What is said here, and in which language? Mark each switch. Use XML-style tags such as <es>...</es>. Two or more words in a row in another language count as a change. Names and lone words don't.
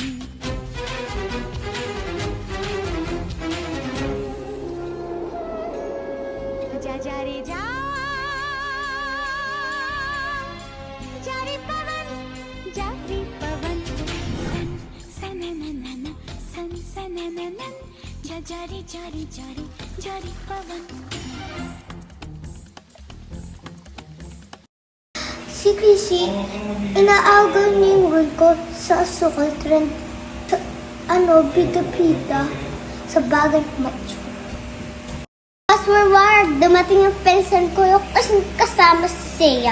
<hi>जा जा रे जा, जा रे पवन, जा रे पवन, सन सनननन, सन सनननन, जा जा रे जा रे जा रे जा रे पवन।</hi> <tl>Si Chrissy, inaagaw niya yung word ko sa Ahsoka thread. Pita-pita. Sa bagay macho.</tl> <en>Fast forward,</en> <tl>dumating yung pencil ko yung kasama si Seiya.</tl>